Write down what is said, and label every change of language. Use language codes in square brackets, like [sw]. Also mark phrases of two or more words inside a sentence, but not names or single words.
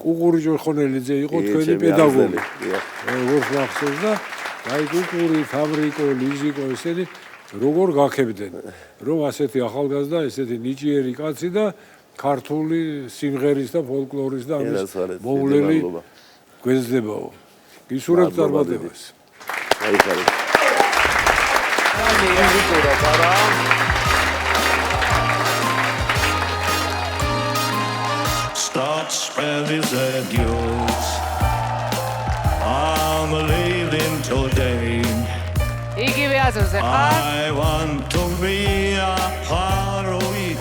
[ka] კუყური ჭოხონელიძე იყო თქვენი პედაგოგი. როგორც მახსოვს და აი კუყური, ფაბრიკო, ლიზიკო ესენი როგორ გაქებდნენ, რომ ასეთი ახალგაზრდა, ესეთი ნიჭიერი კაცი და ქართული სიმღერის და ფოლკლორის და ამის მოვლელი გვეძლებაო. გისურვებთ წარმატებას. გაიხარე. [en] Start spreading the news. I'm leaving today. I want to be a part of it.